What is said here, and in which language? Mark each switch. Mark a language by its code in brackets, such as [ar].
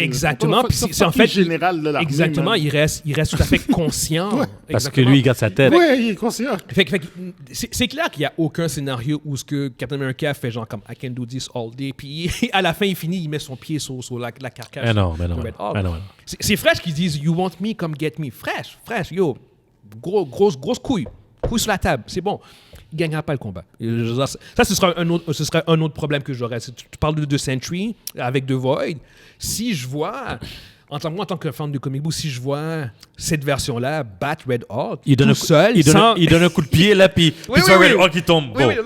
[fr] Exactement. Puis c'est en fait général de l'armée. Exactement. Il reste tout à fait conscient. Parce que lui, il garde sa tête. Oui, il est conscient. C'est clair qu'il n'y a aucun scénario où ce que Captain America fait genre comme [en] I can do this all day. [fr] Puis à la fin, il finit, il met son pied sur la carcasse. Mais non. C'est Fresh qui disent [en] You want me, come get me. [fr] Fresh, yo. Grosse couille. Couille sur la table. C'est bon. Il ne gagnera pas le combat. Ça, ce serait un autre problème que j'aurais. Tu parles de Sentry avec The Void. Si je vois, en tant que fan de comic book, si je vois cette version-là battre Red Hulk il donne un coup de pied là, puis Red Hulk qui tombe.